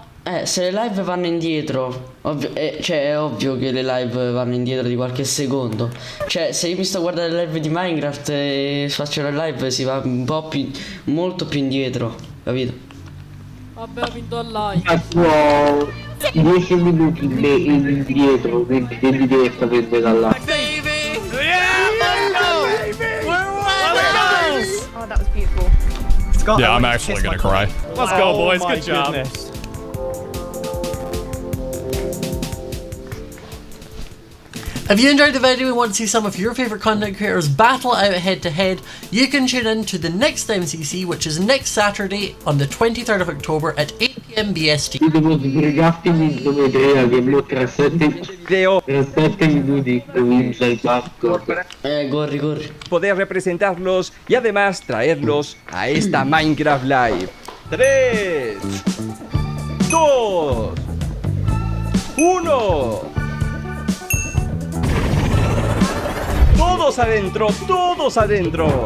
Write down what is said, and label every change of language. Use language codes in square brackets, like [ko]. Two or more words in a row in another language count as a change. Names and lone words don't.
[it] se le live vanno indietro, cioè è ovvio che le live vanno indietro di qualche secondo. Cioè, se io mi sto a guardare le live di Minecraft e faccio la live si va un po' più, molto più indietro, capito? Vabbè, ho vinto al live. Ho 10 minuti indietro, quindi devi sapere da là. [en] Oh, that was beautiful. Yeah, I'm actually gonna cry. Let's go, boys. Good job. If you enjoyed the video and want to see some of your favourite content creators battle out head to head, you can tune in to the next MCC, which is next Saturday on the 23rd of October at 8 PM BST. [it] Devo sbrigarti in geometria che mo tra 7 minuti comincia il parco. Corri. [es] Poder representarlos y además traerlos a esta Minecraft Live. 3, 2, 1. Todos adentro.